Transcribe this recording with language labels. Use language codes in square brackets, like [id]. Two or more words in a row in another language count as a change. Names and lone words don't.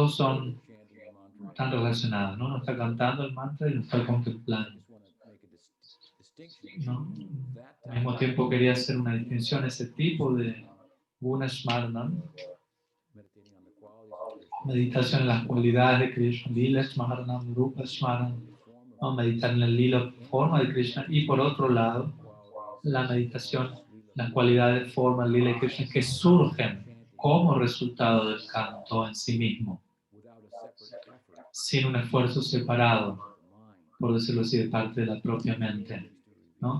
[es] Y los dos son están relacionadas, ¿no? Uno está cantando el mantra y lo está contemplando, ¿no? Al mismo tiempo quería hacer una distinción, ese tipo de [sa] guna smaranam, [es] meditación en las cualidades de Krishna, [sa] lila smaranam, rupa smaranam, [es] ¿no? Meditar en el lila forma de Krishna, y por otro lado, la meditación, las cualidades de forma, el lila de Krishna, que surgen como resultado del canto en sí mismo, sin un esfuerzo separado, por decirlo así, de parte de la propia mente, ¿no?